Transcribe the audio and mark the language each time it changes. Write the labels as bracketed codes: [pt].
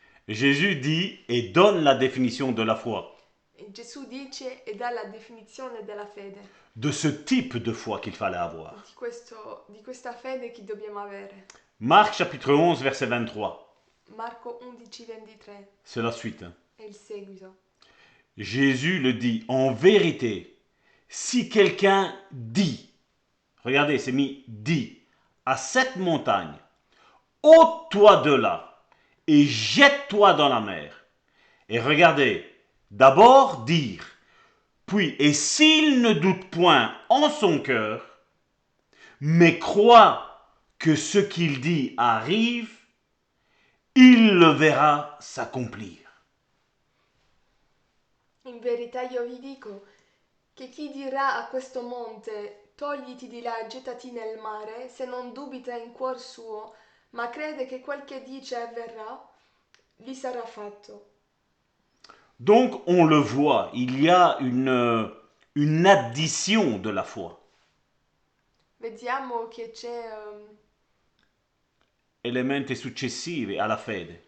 [fr] Jésus dit et donne la définition de la foi, [it] Gesù dice e dà la definizione della fede, [fr] de ce type de foi qu'il fallait avoir. [it] di questa fede che dobbiamo avere. [fr] Marc chapitre 11, verset 23. [it] Marco 11:23 [fr] C'est la suite. [it] è il seguito. [fr] Jésus le dit, en vérité, si quelqu'un dit, regardez, c'est mis dit, à cette montagne, ôte-toi de là et jette-toi dans la mer. Et regardez, d'abord dire, puis, et s'il ne doute point en son cœur, mais croit que ce qu'il dit arrive, il le verra s'accomplir. [it] In verità io vi dico che chi dirà a questo monte togliti di là e gettati nel mare, se non dubita in cuor suo, ma crede che quel che dice avverrà, gli sarà fatto. [fr] Donc, on le voit, il y a une addition de la foi. [it] Vediamo che c'è Elementi successivi alla fede.